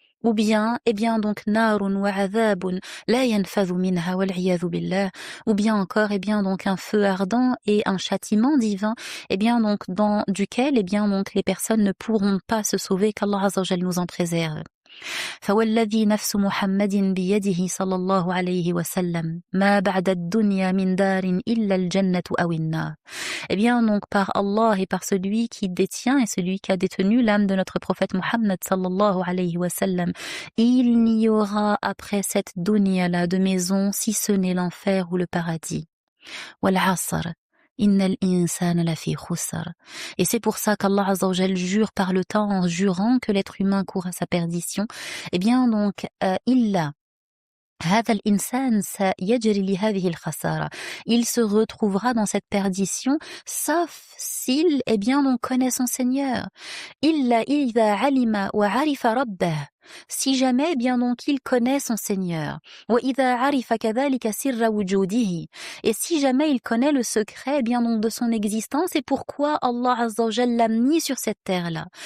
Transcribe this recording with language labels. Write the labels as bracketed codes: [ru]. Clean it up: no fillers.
[fr] Ou bien, eh bien, donc, [ar] narun wa adhabun la yanfadhu minha wal iyadhu billah, [fr] ou bien encore, eh bien, donc, un feu ardent et un châtiment divin, eh bien, donc, duquel, eh bien, donc, les personnes ne pourront pas se sauver, qu'Allah Azza wa Jal nous en préserve. [ar] فوالذي نفس محمد بيده صلى الله عليه وسلم ما بعد الدنيا من دار إلا الجنة أو النار. [fr] Eh bien donc par Allah et par celui qui détient et celui qui a détenu l'âme de notre prophète Muhammad sallallahu alayhi wa sallam, il n'y aura après cette dunya là de maison si ce n'est l'enfer ou le paradis. [ar] Wal asr innal insana lafi khusr. [fr] Et c'est pour ça qu'Allah Azza wa Jal jure par le temps en jurant que l'être humain court à sa perdition. Eh bien donc [ar] illa هذا الإنسان سيجري لهذه الخسارة. [fr] Il se retrouvera dans cette perdition sauf s'il eh bien donc connaît son Seigneur. [ar] إلا إذا علم وعرف ربه. [fr] Si jamais, eh bien donc, il connaît son Seigneur. [ar] وَإِذَا عَرِفَ كَذَلِكَ سِرَّ وُجُودِهِ. [fr] Et si jamais il connaît le secret, eh bien donc, de son existence et pourquoi Allah Azza wa Jalla l'a mis sur cette terre-là.